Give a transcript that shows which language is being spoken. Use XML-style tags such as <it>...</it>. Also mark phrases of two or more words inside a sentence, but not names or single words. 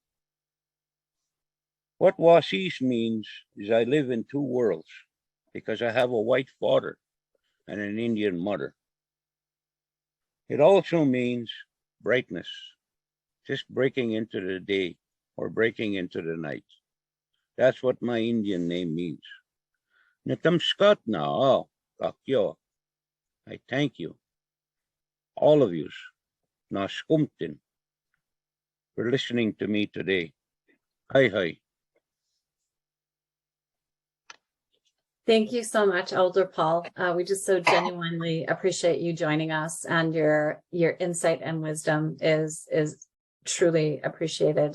<en>What Wasis means is I live in two worlds because I have a white father and an Indian mother. It also means brightness, just breaking into the day or breaking into the night. That's what my Indian name means.</en> <crk>Natamskat na kakyo.</crk> <en>I thank you, all of you,</en> <crk>na skumtin,</crk> <en>for listening to me today. Hi, hi. Thank you so much, Elder Paul. We just so genuinely appreciate you joining us, and your insight and wisdom is truly appreciated.</en>